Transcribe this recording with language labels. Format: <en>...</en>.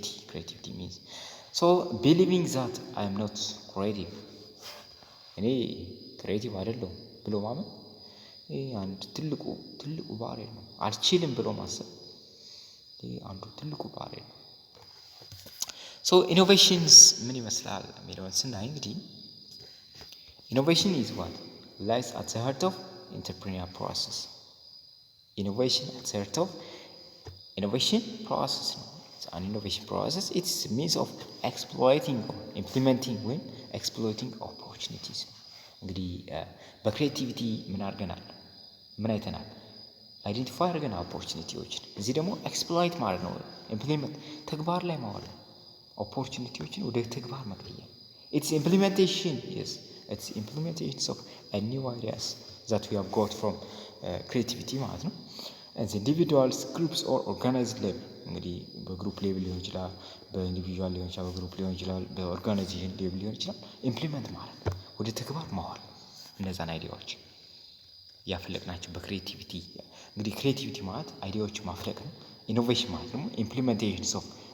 <en>Creativity means so believing that I am not creative</en> <am>እኔ ክሬቲቭ አይደለሁም ብሎ ማመን ይሄ አንድ ትልቁ ባሪየር ነው። አልችልም ብሎ ማሰብ ይሄ አንዱ ትልቁ ባሪየር ነው። ሶ ኢኖቬሽንስ ምን ይመስላል የሚለውን ስናይ እንግዲህ ኢኖቬሽን</am> <en>is what lies at the heart of entrepreneurial process. Innovation at the heart of innovation process ነው። an innovation process it's a means of exploiting or implementing when exploiting opportunities ነው።</en> <am>እንግዲህ በክሬቲቪቲ ምን አድርገናል? ምን አይተናል? አይደንቲፋይ አድርገናል ኦፖርቹኒቲዎችን። እዚህ ደግሞ ኤክስፕሎይት ማለት ነው፣ ኢምፕሊመንት ተግባር ላይ ማዋል፣ ኦፖርቹኒቲዎችን ወደ ተግባር መቀየር።</am> <en>it's implementation, yes, it's implementations of new ideas that we have got from</en> <am>creativity ማለት ነው።</am> <en>and individuals, groups or organized level</en> <am>እንግዲህ በግሩፕ ሌቭል ሊሆን ይችላል፣ በኢንዲቪጁዋል ሊሆን ይችላል፣ በግሩፕ ሊሆን ይችላል፣ በኦርጋናይዜሽን ሌቭል ሊሆን ይችላል። ኢምፕሊመንት ማለት ወደ ተግባር ማዋል እነዛን አይዲያዎች ያፈለቅናቸው በክሬቲቪቲ። እንግዲህ ክሬቲቪቲ ማለት አይዲያዎች ማፍለቅ ነው። ኢኖቬሽን ማለት ደግሞ ኢምፕሊሜንቴሽንስ ኦፍ</am>